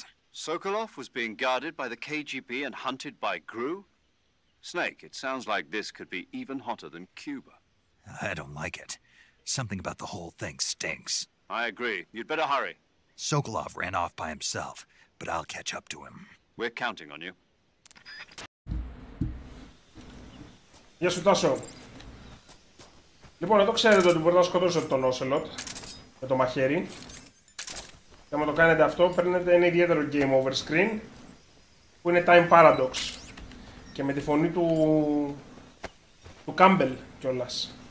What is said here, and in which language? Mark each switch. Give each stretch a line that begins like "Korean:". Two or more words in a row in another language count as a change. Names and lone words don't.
English: Sokolov was being guarded by the KGB and hunted by GRU? Snake, it sounds like this could be even hotter than Cuba. I don't like it. Something about the whole thing stinks. I agree. You'd better hurry. Sokolov ran off by himself, but I'll catch up to him. We're counting on you.
Greek: Γεια σου Τάσο. Λοιπόν, εδώ ξέρετε ότι μπορείτε να σκοτώσετε τον Ocelot με το μαχαίρι. Και άμα το κάνετε αυτό, παίρνετε ένα ιδιαίτερο
English: game over screen
Greek: που είναι
English: time paradox.
Greek: Και με τη φωνή του Campbell κιόλας.